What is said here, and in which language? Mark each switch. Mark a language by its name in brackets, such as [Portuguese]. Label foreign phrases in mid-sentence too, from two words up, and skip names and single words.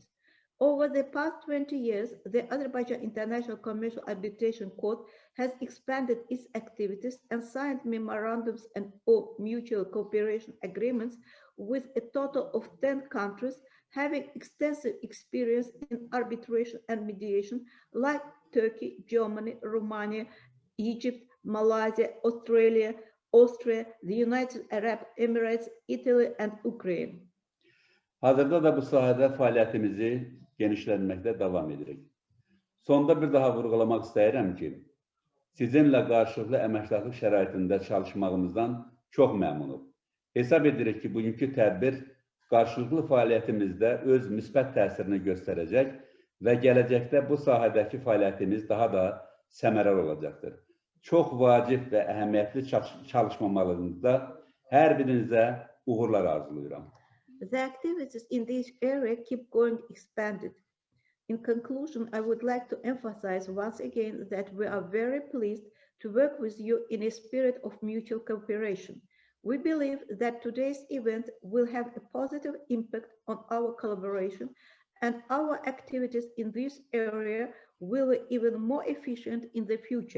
[English] Over the past 20 years, the Azerbaijan International Commercial Arbitration Court has expanded its activities and signed memorandums and/or mutual cooperation agreements with a total of 10 countries having extensive experience in arbitration and mediation, like Turkey, Germany, Romania, Egypt, Malaysia, Australia, Austria, the United Arab Emirates, Italy, and Ukraine. [Azerbaijani] Hazırda da bu sahədə fəaliyyətimizi genişlənməkdə davam edirik. Sonda bir daha vurğulamaq istəyirəm ki, Sizinlə qarşılıqlı əməkdaşlıq şəraitində çalışmağımızdan çox məmnunuq. Hesab edirik ki, bugünkü tədbir qarşılıqlı fəaliyyətimizdə öz müsbət təsirini göstərəcək və gələcəkdə bu sahədəki fəaliyyətimiz daha da səmərəli olacaqdır. Çox vacib və əhəmiyyətli çalışmalarınızda hər birinizə uğurlar arzulayıram. [English] The activities in this area keep going expanded. In conclusion, I would like to emphasize once again that we are very pleased to work with you in a spirit of mutual cooperation. We believe that today's event will have a positive impact on our collaboration, and our activities in this area will be even more efficient in the future.